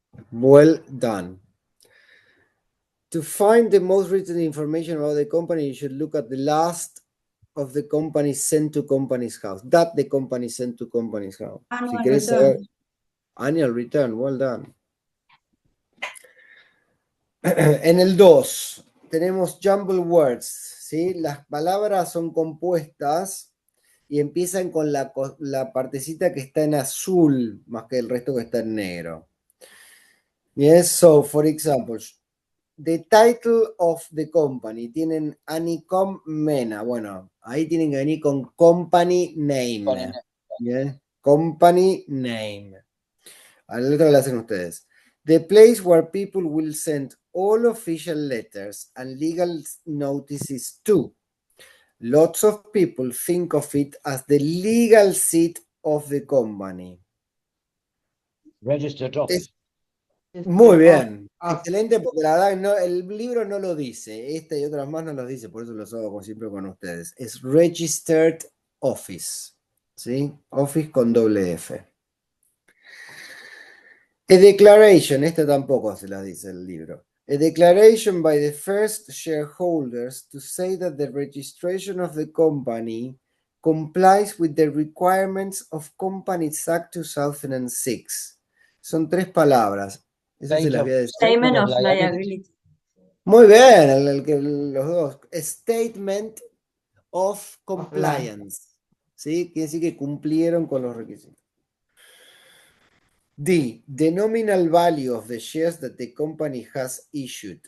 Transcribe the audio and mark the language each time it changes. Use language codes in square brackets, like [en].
[en] Well done. To find the most recent information about the company, you should look at the last of the company sent to Companies House. That the company sent to Companies House. Annual [es] Si querés [en] return. saber, annual return, well done. [es] En el 2 tenemos jumble words, ¿sí? Las palabras son compuestas y empiezan con la partecita que está en azul más que el resto que está en negro. [en] Yes, so for example, the title of the company, tienen Anicom Mena. [es] Bueno, ahí tienen que venir con [en] company name. [es] Yeah. Company name. Al otro lo hacen ustedes. [en] The place where people will send all official letters and legal notices to. Lots of people think of it as the legal seat of the company. Registered office. [es] Muy bien, excelente, porque la verdad no, el libro no lo dice, esta y otras más no los dice, por eso los hago como siempre con ustedes. Es Registered Office, ¿sí? Office con doble F. [en] A declaration, [es] esta tampoco se la dice el libro. [en] A declaration by the first shareholders to say that the registration of the company complies with the requirements of Companies Act 2006. [es] Son 3 palabras. Eso se las voy a decir. [en] Statement of liability. [es] Muy bien, los dos. [en] Statement of compliance. [es] ¿Sí? Quiere decir que cumplieron con los requisitos. [en] D. The nominal value of the shares that the company has issued.